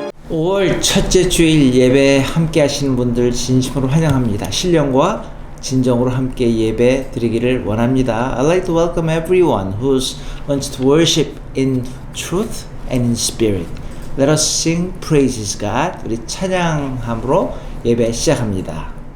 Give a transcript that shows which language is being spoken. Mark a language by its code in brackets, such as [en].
[ko] 5월 첫째 주일 예배 함께 하시는 분들 진심으로 환영합니다. 신령과 진정으로 함께 예배 드리기를 원합니다. [en] I'd like to welcome everyone who wants to worship in truth and in spirit. Let us sing praises God. [ko] 우리 찬양함으로 예배 시작합니다.